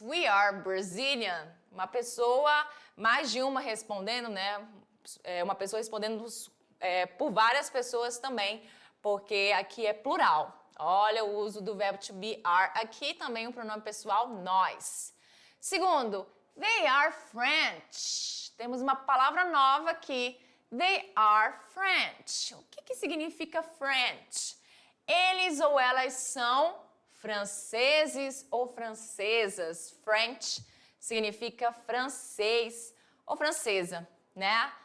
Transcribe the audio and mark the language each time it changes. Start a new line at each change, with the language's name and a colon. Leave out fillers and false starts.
English: We are Brazilian.
Portuguese: Uma pessoa, mais de uma respondendo, né? Uma pessoa respondendo por várias pessoas também, porque aqui é plural. Olha o uso do verbo to be are. Aqui também o pronome pessoal nós.
English: Segundo, they are French.
Portuguese: Temos uma palavra nova aqui.
English: They are French.
Portuguese: O que significa French? Eles ou elas são franceses ou francesas. French significa francês ou francesa, né?